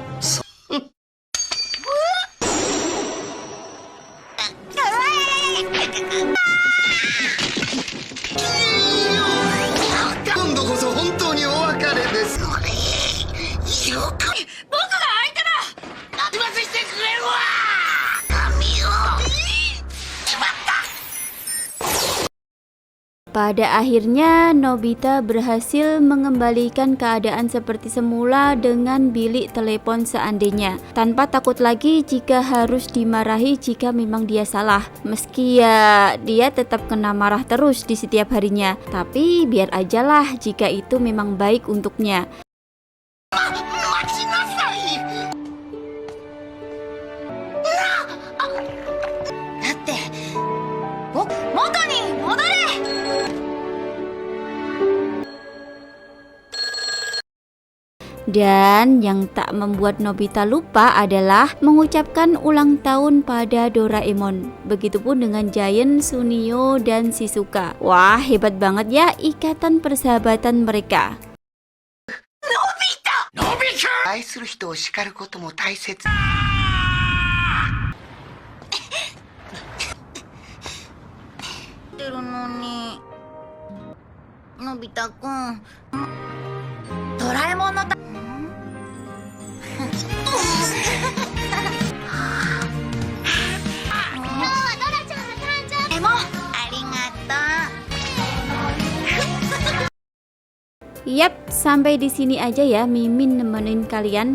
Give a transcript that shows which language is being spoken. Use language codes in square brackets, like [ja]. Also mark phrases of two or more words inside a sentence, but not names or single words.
[ja] 今度こそ本当にお別れです。僕が相手だ。言わせてくれるわ。神よ。しまった。 [id] Pada akhirnya Nobita berhasil mengembalikan keadaan seperti semula dengan bilik telepon seandainya, tanpa takut lagi jika harus dimarahi jika memang dia salah. Meski ya dia tetap kena marah terus di setiap harinya, tapi biar ajalah jika itu memang baik untuknya. [ja] だって元に戻れ。 [id] Dan yang tak membuat Nobita lupa adalah mengucapkan ulang tahun pada Doraemon. Begitupun dengan Giant, Sunio, dan Shizuka. Wah, hebat banget ya ikatan persahabatan mereka. Nobita! [ja] 愛する人を叱ることも大切。てるのに。のび太くん。ドラえもんの [id] Yap, sampai di sini aja ya Mimin nemenin kalian.